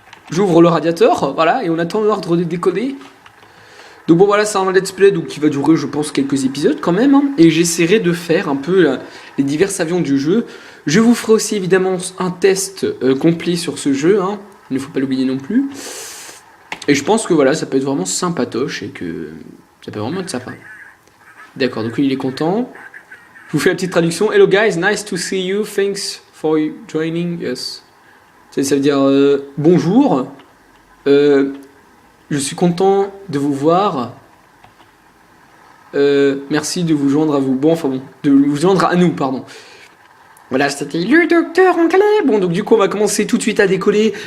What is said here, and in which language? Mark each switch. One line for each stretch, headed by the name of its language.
French: J'ouvre le radiateur, voilà, et on attend l'ordre de décoller. Donc bon voilà, c'est un let's play donc, qui va durer je pense quelques épisodes quand même, et j'essaierai de faire un peu les divers avions du jeu. Je vous ferai aussi évidemment un test complet sur ce jeu, il ne faut pas l'oublier non plus. Et je pense que voilà, ça peut être vraiment sympatoche et que ça peut vraiment être sympa. D'accord, donc lui il est content. Je vous fais la petite traduction.
English: Hello guys, nice to see you, thanks for joining us.
French: Ça veut dire bonjour, je suis content de vous voir. Merci de vous joindre à vous. Bon, enfin bon, de vous joindre à nous, pardon. Voilà, c'était le docteur anglais. Bon, donc du coup, on va commencer tout de suite à décoller.